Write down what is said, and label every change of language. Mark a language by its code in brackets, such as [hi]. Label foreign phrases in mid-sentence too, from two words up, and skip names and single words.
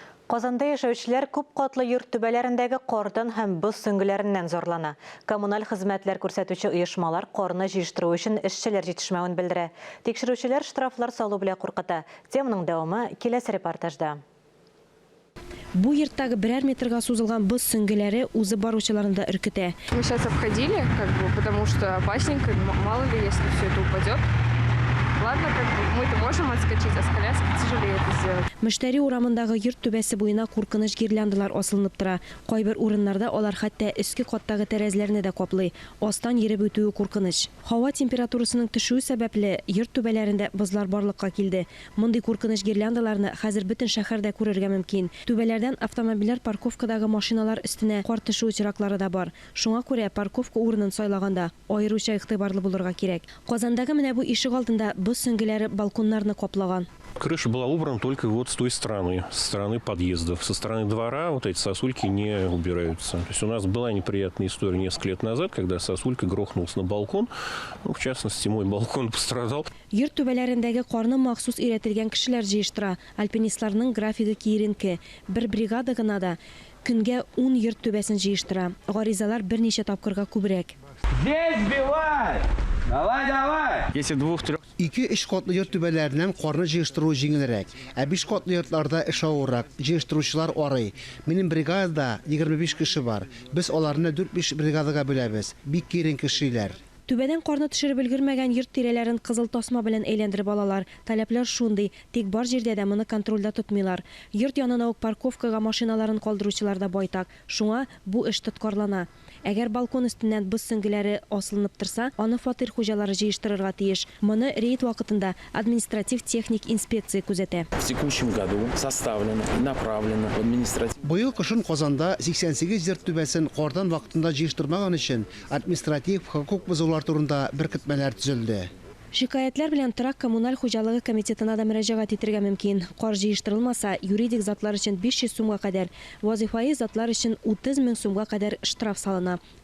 [tt] Казанда яшәүчеләр күп катлы йорт түбәләрендәге кордан һәм боз сөңгеләреннән зорлана. Коммуналь хезмәтләр күрсәтүче оешмалар корны җыештыру өчен эшчеләр җитешмәвен белдерә. Тикшерүчеләр штрафлар салу белән куркыта. Теманың дәвамы киләсе репортажда. Бу йорттагы берәр метрга сузылган боз сөңгеләре үзе баручыларында үркетә. [ru] Мы сейчас обходили, потому что опасненько, мало ли, если все это упадет. Ладно, мы-то можем отскочить, а с коляской тяжелее это сделать. [tt] Мөштәри урамындагы йорт түбәсе буена куркыныч гирляндалар асылынып тора. Кайбер урыннарда алар хәтта өске каттагы тәрәзәләрне дә каплый. Астан йөреп үтүе куркыныч. Һава температурасының төшүе сәбәпле йорт түбәләрендә бозлар барлыкка килде. Мондый куркыныч гирляндаларны хәзер бөтен шәһәрдә күрергә мөмкин. Түбәләрдән автомобильләр парковкадагы машиналар өстенә кар төшү очраклары да бар. Шуңа күрә парковка урынын сайлаганда аеруча игътибарлы булырга кирәк. Казандагы менә бу ишек алдында боз сөңгеләре балконнарны каплаган. [ru] Крыша была убрана только вот с той стороны, со стороны подъездов. Со стороны двора вот эти сосульки не убираются. То есть у нас была неприятная история несколько лет назад, когда сосулька грохнулась на балкон. Ну, в частности, мой балкон пострадал. [tt] Йорт түбәләрендәге карны махсус өйрәтелгән кешеләр җыештыра. Альпинистларның графигы киеренке. Бер бригада гына да көнгә 10 йорт түбәсен җыештыра. Гаризалар берничә тапкырга күбрәк. [ru] Здесь сбивай! Давай, давай! Если двух-трех... [tt] 2-3 катлы йорт түбәләреннән карны җыештыру җиңелрәк, 5 катлы йортларда эш авыррак, җыештыручылар арый. Минем бригадада 25 кеше бар. Без аларны 4-5 бригадага бөләбез. Бик кирен кешеләр. Түбәдән карны төшереп өлгермәгән йорт тирәләрен кызыл тасма белән әйләндереп алалар. Таләпләр шундый, тик бар җирдә дә моны контрольдә тотмыйлар. Йорт янына ук парковкага машиналарын калдыручылар да байтак. Шуңа бу эш тоткарлана. Әгәр балкон өстеннән боз сөңгеләре асылынып торса, аны фатир хуҗалары җыештырырга тиеш. Моны рейд вакытында административ-техник инспекция күзәтә. [ru] В текущем году составлено и направлено в административ. [tt] Быел кышын Казанда 88 йорт түбәсен кардан вакытында җыештырмаган өчен административ хокук бозулар турында беркетмәләр төзелде. Шикаятлар белән торак коммуналь хуҗалыгы комитетына да мөрәҗәгать итәргә мөмкин. Кар җыештырылмаса, юридик затлар өчен 500 сумга кадәр, вазифаи затлар өчен 30 мең сумга кадәр штраф салына.